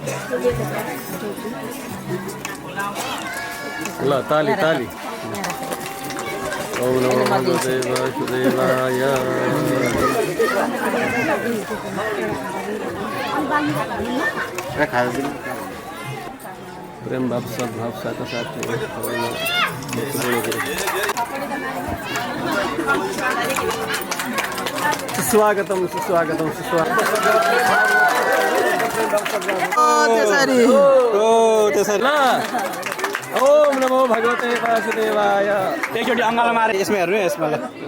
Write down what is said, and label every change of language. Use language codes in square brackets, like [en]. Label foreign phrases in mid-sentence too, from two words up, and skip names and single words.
[ne] ल ताली ताली [sa] ओम नमो भगवते वासुदेवाय [ne] प्रेम भाव सद्भाव साथ साथ सुस्वागतम सुस्वागतम सुस्वागतम त्यसरी ल [sa] ओम नमो भगवते वासुदेवाय [ne] एकचोटि अङ्गालो मारे यसमा हेर्नु यसमा ल